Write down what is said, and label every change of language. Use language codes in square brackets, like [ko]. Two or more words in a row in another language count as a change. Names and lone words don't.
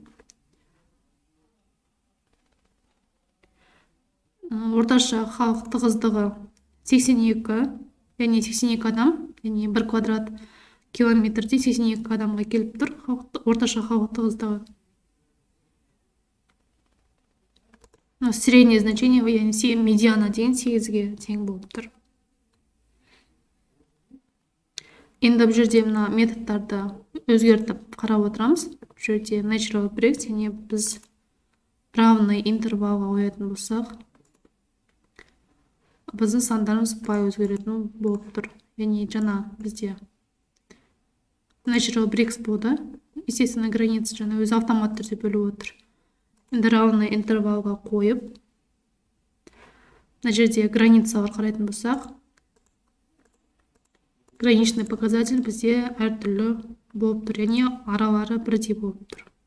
[kk] Орташа халық тығыздығы 82, яғни 82 адам, яғни 1 квадрат километрде 82 адамға келіп тұр орташа халық тығыздығы. [ru] Среднее значение, [kk] яғни медиана деген 8-ге тең болып тұр. Енді бұл жерде мына методтарды өзгертіп қарап отырамыз. Бұл жерде [en] natural breaks, [kk] яғни біз [ru] равный интервалға [kk] қоятын болсақ, біздің сандарымыз бай өзгеретін болып тұр. Яғни жаңа бізде [en] natural breaks [kk] болды. [ru] Естественно, граница [kk] жаңа өзі автомат түрде бөліп отыр. Енді [ru] равный интервалға [kk] қойып, мына жерде границаға қарайтын болсақ, [ru] граничный показатель [kk] бізде әртүрлі болып тұр, яғни аралары бірдей болып тұр.